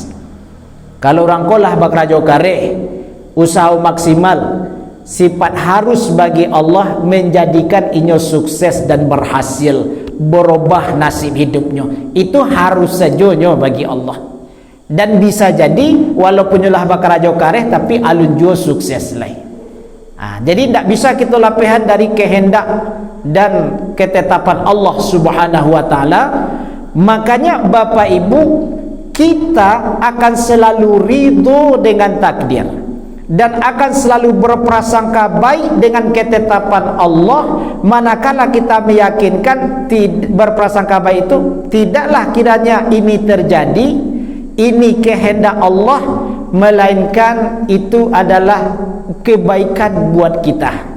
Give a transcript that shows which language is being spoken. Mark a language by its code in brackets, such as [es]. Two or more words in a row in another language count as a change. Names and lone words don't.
[id] Kalau [min] orang kolah bakrajo kare [id] usaha maksimal, sifat harus bagi Allah menjadikan inyo sukses dan berhasil, berubah nasib hidupnya. Itu harus saja bagi Allah. [min] Dan bisa jadi walaupun nyolah bakarajo kareh tapi alun jo sukses lah. [id] Jadi tidak bisa kita lapihan dari kehendak dan ketetapan Allah [ar] سبحانه وتعالى. [id] Makanya Bapak Ibu, kita akan selalu ridho dengan takdir dan akan selalu berprasangka baik dengan ketetapan Allah, manakala kita meyakinkan berprasangka baik itu tidaklah kiranya ini terjadi, ini kehendak Allah, melainkan itu adalah kebaikan buat kita.